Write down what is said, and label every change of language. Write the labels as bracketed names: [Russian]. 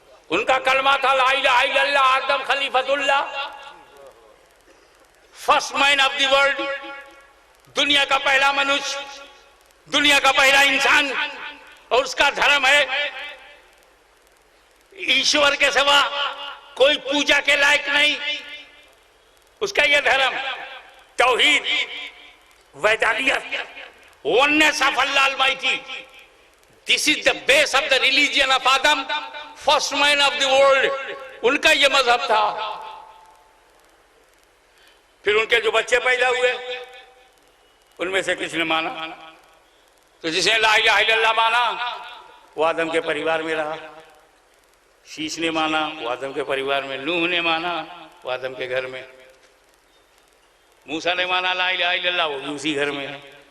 [Hindi] उनका कलमा था [Arabic] ला इलाहा इल्लल्लाह, आदम खलीफतुल्लाह, [English] first man of the world, [Hindi] दुनिया का पहला मनुष्य, दुनिया का पहला इंसान। और उसका धर्म है ईश्वर के सिवा कोई पूजा के लायक नहीं, उसका यह धर्म तौहीद, वहदानियत, [English] oneness of Allah Almighty. This is the base of the religion of Adam, first man of the world. [Hindi] उनका ये मजहब था। फिर उनके जो बच्चे पैदा हुए उनमें से किसने माना? तो जिसने [Arabic] ला इलाहा इल्लल्लाह [Hindi] माना वो आदम के परिवार में रहा। शीश ने माना वो आदम के परिवार में, नूह ने माना वो आदम के घर में, मूसा ने माना [Arabic] ला इलाहा इल्लल्लाह [Hindi] वो भी उसी घर में है।